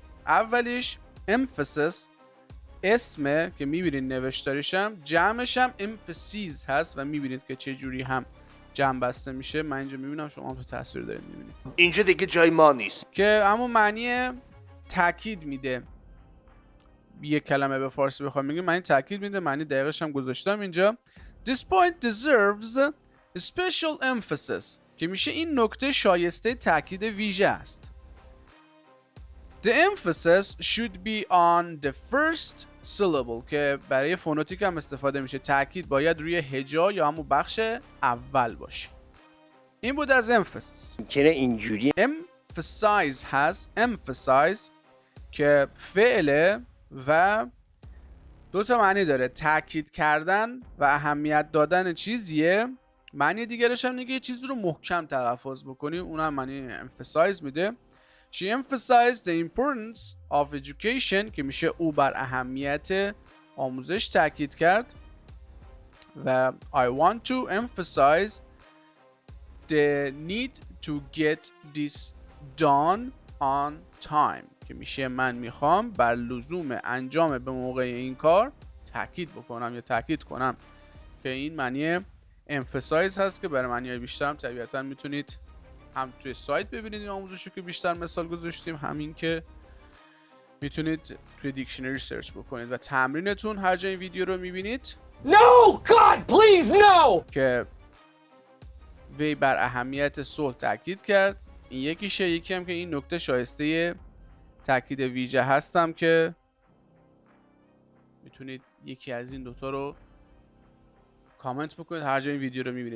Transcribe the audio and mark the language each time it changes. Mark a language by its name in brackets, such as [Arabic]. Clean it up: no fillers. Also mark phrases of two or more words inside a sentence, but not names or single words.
[Persian] اولیش emphasis اسمه که میبینید نوشتاریشم، جمعش هم emphases هست و میبینید که چه جوری هم جمع بسته میشه. من اینجا میبینم، شما هم تو تصویر دارید میبینید. اینجا دیگه جای ما نیست که همون معنی تاکید میده. یه کلمه به فارسی بخوام بگیم معنی تاکید میده، معنی دقیقش هم گذاشتم اینجا. [English] This point deserves special emphasis [Persian] که میشه این نکته شایسته تاکید ویژه است. [English] The emphasis should be on the first syllable [Persian] که برای فونوتیک هم استفاده میشه. تاکید باید روی هجا یا همون بخش اول باشه. این بود از emphasis. چرا اینجوری؟ emphasize هست. emphasize که فعله و دو تا معنی داره، تاکید کردن و اهمیت دادن چیزیه. معنی دیگرش هم میگه یه چیزی رو محکم تلفظ بکنی، اون هم معنی emphasize میده. [English] She emphasized the importance of education [Persian] که میشه او بر اهمیت آموزش تاکید کرد. [English] و I want to emphasize the need to get this done on time [Persian] که میشه من میخوام بر لزوم انجام به موقع این کار تاکید بکنم یا تاکید کنم، که این معنی emphasize هست که برای معنی‌های بیشتر هم طبیعتاً میتونید هم توی سایت ببینید این آموزشو که بیشتر مثال گذاشتیم، همین که میتونید توی دیکشنری سرچ بکنید و تمرینتون هر جای ویدیو رو میبینید. [English] No, God, please, no! [Persian] که وی بر اهمیت صلح تاکید کرد. این یکیشه. یکی هم که این نکته شایسته تاکید ویژه هستم که میتونید یکی از این دوتا رو کامنت بکنید هر جای این ویدیو رو میبینید.